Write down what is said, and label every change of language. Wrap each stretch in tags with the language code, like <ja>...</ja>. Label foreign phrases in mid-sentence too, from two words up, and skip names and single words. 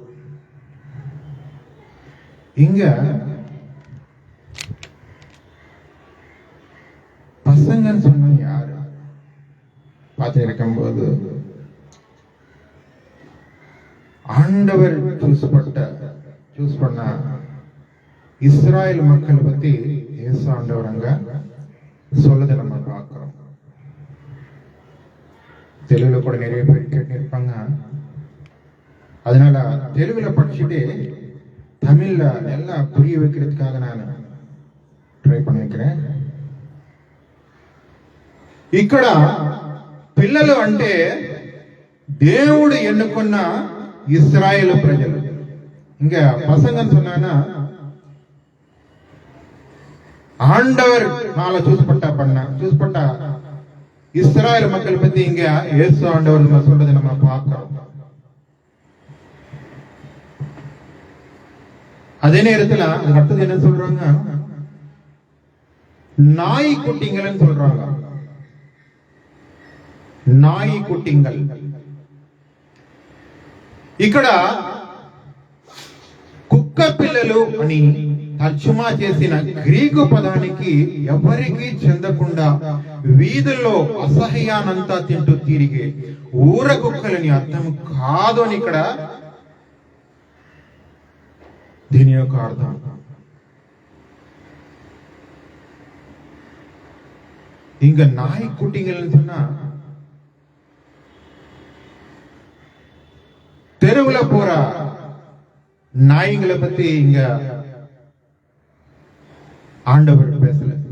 <ta>இங்க பசங்கன்னு சொன்னா யாரு பார்த்து இருக்கும்போது ஆண்டவர் சூஸ் பண்ண இஸ்ராயல் மக்கள் பத்தி இயேசு ஆண்டவர் அங்க சொல்லதை நம்ம பார்க்கிறோம். தெலுங்குல கூட நிறைய பேர் கேட்டிருப்பாங்க. அதனால தெலுங்குல படிச்சுட்டு தமிழ்ல எல்லாம் புரிய வைக்கிறதுக்காக நான் ட்ரை பண்ணிக்கிறேன்.</ta> <te>ఇక్కడ పిల్లలు అంటే దేవుడు ఎన్నుకున్న ఇశ్రాయేలు ప్రజలు.</te> <ta>இங்க பசங்கன்னு சொன்னா ஆண்டவர் நாளை சூஸ் பண்ண இஸ்ராயல் மக்கள் பத்தி இங்க இயேசு ஆண்டவர் சொல்றதை நம்ம பார்க்கிறோம். அதே நேரத்துல அடுத்தது என்ன சொல்றாங்க, நாய் குட்டிங்கள்னு சொல்றாங்க. நாய் குட்டிங்கள்</ta> <te>ఇక్కడ కుక్క పిల్లలు అని తర్జుమా చేసిన గ్రీకు పదానికి ఎవరికి చెందకుండా వీధుల్లో అసహ్యానంతా తింటూ తిరిగే ఊర కుక్కలని అర్థం కాదు అని ఇక్కడ దీని యొక్క అర్థం.</te> <ta>இங்க நாய் குட்டிங்கள்னு சொன்னா தெருவுல போற நாய்களை பத்தி இங்க ஆண்டவர் பேசல.</ta>